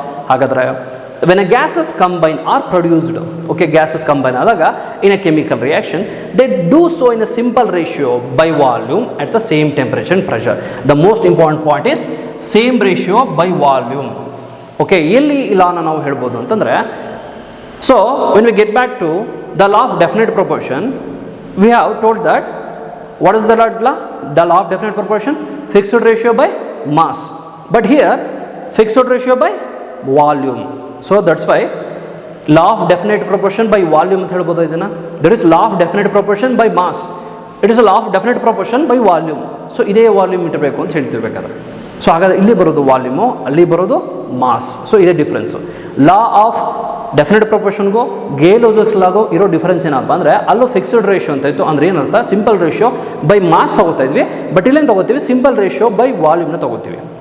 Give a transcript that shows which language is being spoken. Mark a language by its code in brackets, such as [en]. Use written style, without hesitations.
[en] ಹಾಗಾದರೆ when a gases combine are produced, [kn] okay, gases combine ಆದಾಗ [en] In a chemical reaction they do so in a simple ratio by volume at the same temperature and pressure. The most important point is same ratio by volume. Okay, [kn] ಎಲ್ಲಿ ಈ ಲಾನ ನಾವು ಹೇಳ್ಬೋದು ಅಂತಂದರೆ [en] So when we get back to the law of definite proportion, we have told that what is the law? The law of definite proportion, fixed ratio by mass. But here fixed ratio by volume. So that's why law of definite proportion by volume [kn] ಅಂತ ಹೇಳ್ಬೋದು ಇದನ್ನ. [en] There is law of definite proportion by mass. It is a law of definite proportion by volume. [kn] So ಇದೇ volume ಇರಬೇಕು ಅಂತ ಹೇಳ್ತಿರ್ಬೇಕಾದ್ರೆ. So ಹಾಗಾದ್ರೆ ಇಲ್ಲಿ ಬರೋದು volume, ಅಲ್ಲಿ ಬರೋದು ಮಾಸ್. ಸೊ ಇದೇ ಡಿಫ್ರೆನ್ಸು. ಲಾ ಆಫ್ ಡೆಫಿನೆಟ್ ಪ್ರೊಪೋರ್ಷನ್ಗೂ ಗೇ ಲೂಸೆಕ್ಸ್ ಲಾಗೂ ಇರೋ ಡಿಫರೆನ್ಸ್ ಏನಪ್ಪ ಅಂದರೆ ಅಲ್ಲೂ ಫಿಕ್ಸ್ಡ್ ರೇಷಿಯೋ ಅಂತ ಇತ್ತು. ಅಂದರೆ ಏನರ್ಥ, ಸಿಂಪಲ್ ರೇಷಿಯೋ ಬೈ ಮಾಸ್ ತೊಗೋತಾ ಇದ್ವಿ, ಬಟ್ ಇಲ್ಲೇನು ತೊಗೋತೀವಿ, ಸಿಂಪಲ್ ರೇಷಿಯೋ ಬೈ ವಾಲ್ಯೂಮ್ನ ತೊಗೋತೀವಿ.